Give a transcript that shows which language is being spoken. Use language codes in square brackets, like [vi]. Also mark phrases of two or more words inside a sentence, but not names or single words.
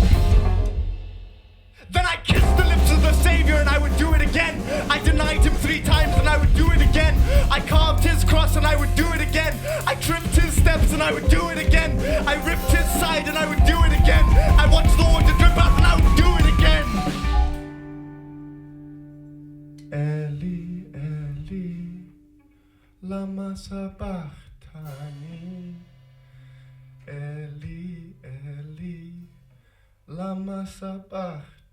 [en] Then I kissed the lips of the Savior and I would do it again. I denied him 3 times and I would do it again. I carved his cross and I would do it again. I tripped his steps and I would do it again. I ripped his side and I would do it again. I watched the water drip out and I would do it again. [arc] אלי אלי למה שבקתני. אלי אלי למה שבקתני.